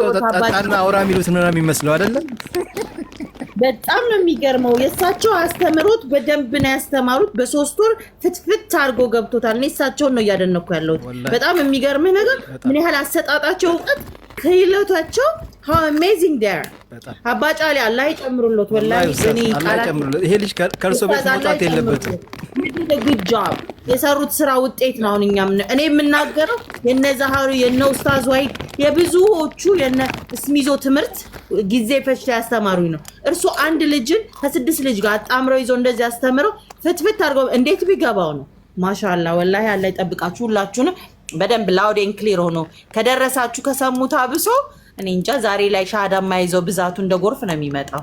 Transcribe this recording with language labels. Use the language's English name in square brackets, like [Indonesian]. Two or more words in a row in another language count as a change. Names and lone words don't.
[Amharic] ጠጣና አውራ የሚሉት ነው የሚመስለው አይደለም። በጣም ነው የሚገርመው። የእሳቸው አስተምሮት በደንብ ነው ያስተማሩት። በ3 ወር ፍትፍት አድርጎ ገብቶታል። እኔ እሳቸውን ነው እያደነኩ ያለሁት። በጣም የሚገርምህ ነገር ምን ያህል አሰጣጣቸው እውቀት ክህሎታቸው [English] how amazing there [Amharic] አባጫሊ አላህ ይጨምሩልዎት። ወላሂ እኔ ይሄ ልጅ ከእርሶ ቤት መውጣት የለበትም። [English] good job [Amharic] የሰሩት ስራ ውጤት ነው። አሁን እኔ የምናገረው የነ ዛሃሩ የነ ኡስታዝ ዋሂድ የብዙዎቹ የነ ስሚዞ ትምህርት ጊዜ ፈጅተው ያስተማሩኝ ነው። እርሱ አንድ ልጅን ከ6 ልጅ ጋር አጣምረው ይዞ እንደዚህ ያስተምረው ፍትፍት አድርገው እንዴት ቢገባው ነው። [Arabic] ماشاء الله والله [Amharic] አላህ ይጠብቃችሁ ሁላችሁንም። በደንብ [English] loud and clear [Amharic] ሆኖ ከደረሳችሁ ከሰሙት አብሶ እኔ እንጃ ዛሬ ላይ ሻሃዳ ማይዘው ብዛቱ እንደ ጎርፍ ነው የሚመጣው።